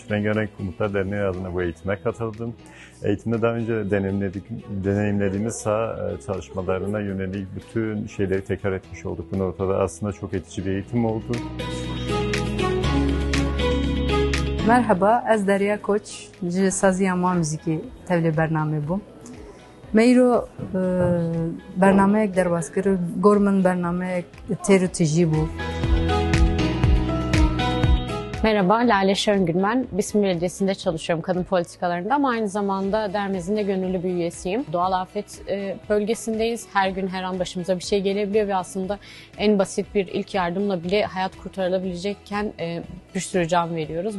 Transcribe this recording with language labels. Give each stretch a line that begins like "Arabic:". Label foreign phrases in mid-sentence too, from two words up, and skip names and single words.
Turkish: Rengarenk Umutlar Derneği adına bu eğitime katıldım. Eğitimde daha önce deneyimlediğimiz saha çalışmalarına yönelik bütün şeyleri tekrar etmiş olduk. Bu noktada aslında çok etici bir eğitim oldu. Merhaba,
Kurdish: ez Derya Koç, ji Saziya Ma Müzikî tevlî bername bûm. Meyro bernameyek derbas kir, gormin bernameyek têr û tijî bû.
Turkish: Merhaba, Lale Şöngül ben. Bismi Belediyesi'nde çalışıyorum kadın politikalarında ama aynı zamanda Dermez'in de gönüllü bir üyesiyim. Doğal afet bölgesindeyiz. Her gün her an başımıza bir şey gelebiliyor ve aslında en basit bir ilk yardımla bile hayat kurtarılabilecekken bir sürü can veriyoruz.